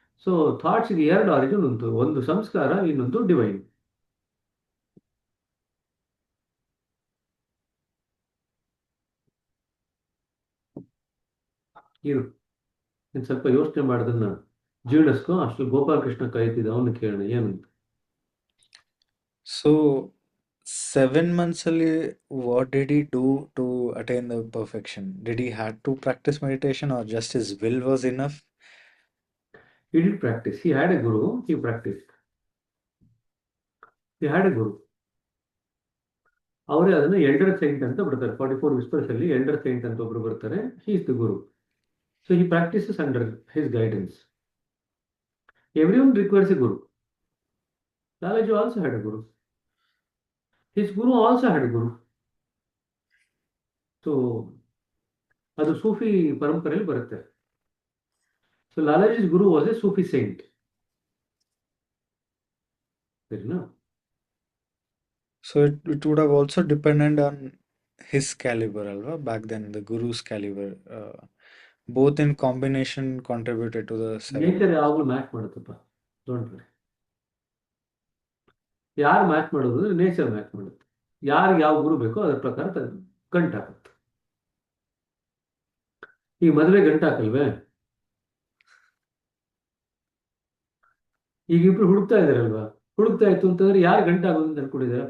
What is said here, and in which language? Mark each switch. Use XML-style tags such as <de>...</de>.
<kn>So ಥಾಟ್ಸ್ಗೆ ಎರಡು origin ಉಂಟು, ಒಂದು ಸಂಸ್ಕಾರ, ಇನ್ನೊಂದು ಡಿವೈನ್. ಇರು, ನೀನು ಸ್ವಲ್ಪ ಯೋಚನೆ ಮಾಡೋದನ್ನ ಜೀರ್ಣಿಸ್ಕೊ. ಅಷ್ಟು ಗೋಪಾಲಕೃಷ್ಣ ಕಾಯ್ತಿದ್ದ, ಅವನು ಕೇಳೋಣ ಏನಂತ.</kn> <en>So 7 months ಅಲ್ಲಿ what did he do to attain the perfection? Did he had to practice meditation or just his will was enough? He did practice. He had a guru. He practiced. He had a guru.</en> <kn>ಅವರೇ ಅದನ್ನ elder Saint ಅಂತ ಬಿಡ್ತಾರೆ. 44 whispers ಅಲ್ಲಿ elder Saint ಅಂತ ಒಬ್ರು ಬರ್ತಾರೆ.</kn> <en>He is the guru. So he practises under his guidance. Everyone requires a guru. Lalaji also had a guru. His guru also had a guru.</en> <kn>So ಅದು ಸೂಫಿ ಪರಂಪರೆಯಲ್ಲಿ ಬರುತ್ತೆ.</kn> <en>So Lalaji's guru was a Sufi saint.</en> <kn>ಸರಿನಾ?</kn> <en>So it would have also depended on his caliber, alva? Back then, the guru's caliber. Both in combination contributed to the 7.</en> <kn>Nature ಯಾವಾಗಲೂ match ಮಾಡುತ್ತಪ್ಪ.</kn> <en>Don't worry.</en> <kn>ಯಾರು match ಮಾಡೋದು ಅಂದ್ರೆ nature match ಮಾಡುತ್ತೆ. ಯಾರಿಗೆ ಯಾವ ಗುರು ಬೇಕೋ ಅದ್ರ ಪ್ರಕಾರ ಗಂಟು ಹಾಕುತ್ತೆ. ಈಗ ಮದುವೆ ಗಂಟು ಹಾಕಲ್ವೇ? ಈಗ ಇಬ್ರು ಹುಡುಕ್ತಾ ಇದಾರಲ್ವಾ? ಹುಡುಕ್ತಾ ಇತ್ತು ಅಂತಂದ್ರೆ ಯಾರು ಗಂಟು ಹಾಕೋದು ಅಂತ ಅನ್ಕೊಂಡಿದ್ದಾರೆ?</kn>